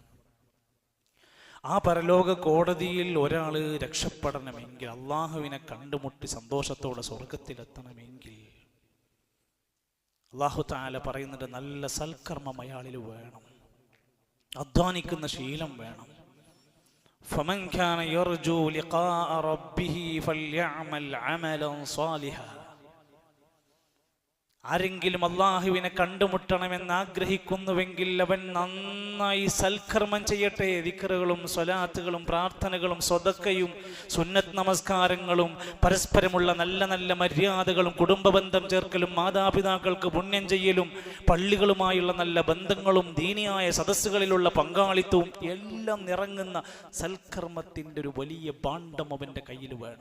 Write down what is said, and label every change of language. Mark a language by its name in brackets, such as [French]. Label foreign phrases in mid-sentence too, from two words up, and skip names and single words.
[Malayalam] ആ പരലോക കോടതിയിൽ ഒരാൾ രക്ഷപ്പെടണമെങ്കിൽ, അല്ലാഹുവിനെ കണ്ടുമുട്ടി സന്തോഷത്തോടെ സ്വർഗത്തിലെത്തണമെങ്കിൽ, അല്ലാഹു തആല പറയുന്നുണ്ട്, നല്ല സൽക്കർമ്മം അയാളിൽ വേണം, അധ്വാനിക്കുന്ന ശീലം വേണം. [Arabic] فمن كان يرجو لقاء ربه فليعمل عملا صالحا. [Malayalam] ആരെങ്കിലും അല്ലാഹുവിനെ കണ്ടുമുട്ടണമെന്ന് ആഗ്രഹിക്കുന്നുവെങ്കിൽ അവൻ നന്നായി സൽക്കർമ്മം ചെയ്യട്ടെ. ദിക്റുകളും സ്വലാത്തുകളും പ്രാർത്ഥനകളും സ്വതക്കയും സുന്നത്ത് നമസ്കാരങ്ങളും പരസ്പരമുള്ള നല്ല നല്ല മര്യാദകളും കുടുംബബന്ധം ചേർക്കലും മാതാപിതാക്കൾക്ക് പുണ്യം ചെയ്യലും പള്ളികളുമായുള്ള നല്ല ബന്ധങ്ങളും ദീനിയായ സദസ്സുകളിലുള്ള പങ്കാളിത്തവും എല്ലാം നിറങ്ങുന്ന സൽക്കർമ്മത്തിൻ്റെ ഒരു വലിയ ഭാണ്ഡം അവൻ്റെ കയ്യിൽ വേണം.